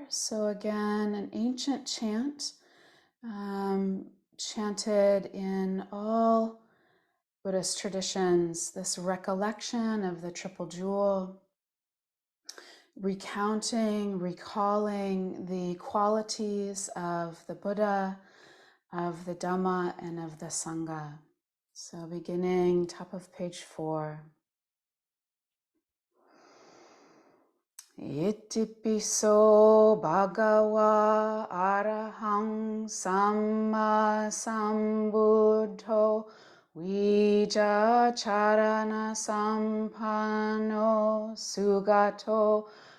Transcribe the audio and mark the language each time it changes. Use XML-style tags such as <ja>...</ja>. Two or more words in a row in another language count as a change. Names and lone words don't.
<en>So again, an ancient chant, chanted in all Buddhist traditions, this recollection of the Triple Jewel, recounting, recalling the qualities of the Buddha, of the Dhamma, and of the Sangha. So beginning top of page 4.</en> <pi>Itipiso bhagava arahang samma sambuddho vijja charana sampanno sugato</pi>